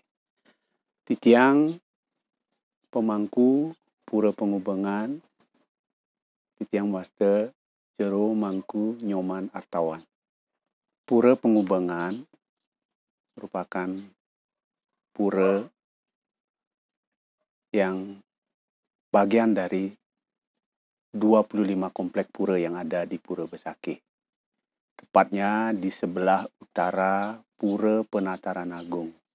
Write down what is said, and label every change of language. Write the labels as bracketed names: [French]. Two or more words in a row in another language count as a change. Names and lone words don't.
[Indonesian] Titiang pemangku Pura Penghubungan, titiang master jero mangku nyoman artawan. Pura Penghubungan merupakan pura yang bagian dari 25 komplek pura yang ada di Pura Besakih. Tepatnya di sebelah utara Pura Penataran Agung.